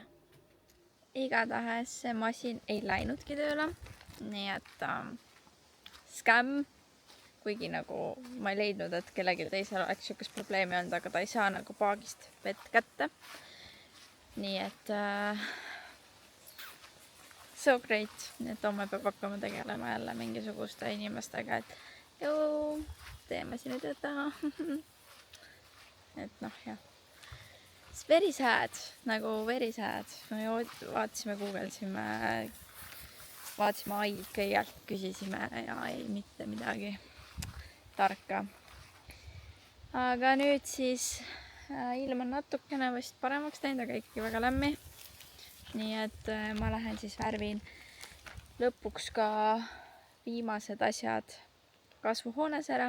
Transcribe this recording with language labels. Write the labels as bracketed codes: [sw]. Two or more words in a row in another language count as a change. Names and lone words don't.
[et] Igatahes see masin ei läinudki tööle. Nii et scam. Kuigi nagu ma ei leidnud, et kellelgi teisel oleks siukest probleemi olnud, aga ta ei saa nagu paagist vett kätte. Nii et [en] so great. [et] Nii et homme peab hakkama tegelema jälle mingisuguste inimestega, et joo, teeme siin tööd taha. Et noh, jah. [en] It's very sad, nagu very sad. [et] Me vaatasime, googelsime, vaatasime aid kõigelt, küsisime ja ei mitte midagi tarka. Aga nüüd siis ilm on natukene vist paremaks teinud, aga ikkagi väga lämmi. Nii et ma lähen siis värvin lõpuks ka viimased asjad kasvuhoones ära.